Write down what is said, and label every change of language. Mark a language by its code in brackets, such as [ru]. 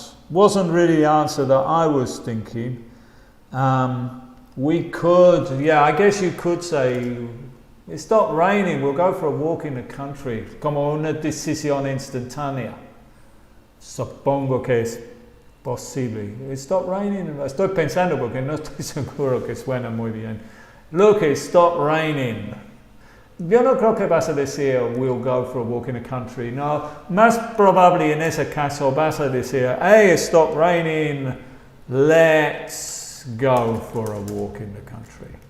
[en] Wasn't really the answer that I was thinking. We could, yeah, I guess you could say, it stopped raining. We'll go for a walk in the country. [es] Como una decisión instantánea. Supongo que es posible. [en] It stopped raining. [es] Estoy pensando porque no estoy seguro que suena muy bien. [en] Look, it stopped raining. [es] Yo no creo que vas a decir [en] we'll go for a walk in the country. [es] No, más probable en ese caso vas a decir [en] hey, it stopped raining. Let's go for a walk in the country.